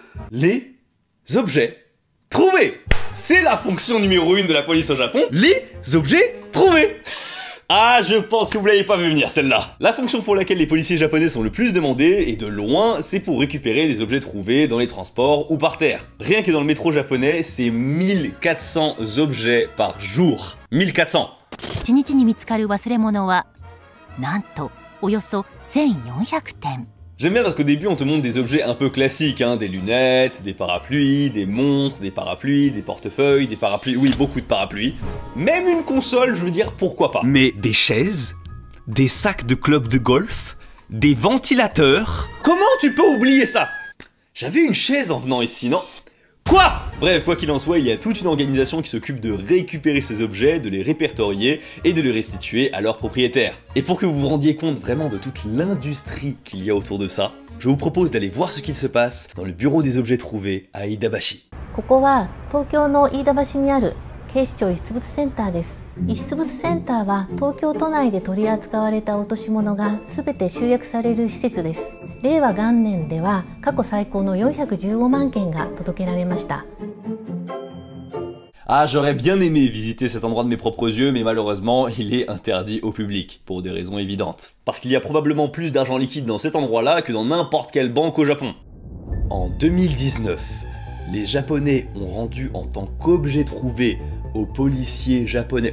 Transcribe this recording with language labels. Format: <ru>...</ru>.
<fr>Les objets trouvés. C'est la fonction numéro 1 de la police au Japon, les objets trouvés. Ah, je pense que vous l'avez pas vu venir celle-là. La fonction pour laquelle les policiers japonais sont le plus demandés, et de loin, c'est pour récupérer les objets trouvés dans les transports ou par terre. Rien que dans le métro japonais, c'est 1400 objets par jour. 1400.</fr> <ja>1日に見つかる忘れ物はなんとおよそ1400点。</ja> <fr>J'aime bien parce qu'au début on te montre des objets un peu classiques, hein, des lunettes, des parapluies, des montres, des parapluies, des portefeuilles, des parapluies, oui beaucoup de parapluies. Même une console, je veux dire pourquoi pas. Mais des chaises, des sacs de club de golf, des ventilateurs. Comment tu peux oublier ça? J'avais une chaise en venant ici, non? Quoi? Bref, quoi qu'il en soit, il y a toute une organisation qui s'occupe de récupérer ces objets, de les répertorier et de les restituer à leurs propriétaires. Et pour que vous vous rendiez compte vraiment de toute l'industrie qu'il y a autour de ça, je vous propose d'aller voir ce qu'il se passe dans le bureau des objets trouvés à Iidabashi.</fr> <ja>ここは東京の飯田橋にある警視庁遺失物センターです。遺失物センターは東京都内で取り扱われた落とし物が全て集約される施設です。令和元年では過去最高の415万件が届けられました。</ja> <fr>Ah, j'aurais bien aimé visiter cet endroit de mes propres yeux, mais malheureusement, il est interdit au public, pour des raisons évidentes. Parce qu'il y a probablement plus d'argent liquide dans cet endroit-là que dans n'importe quelle banque au Japon. En 2019, les Japonais ont rendu en tant qu'objet trouvé aux policiers japonais...</fr>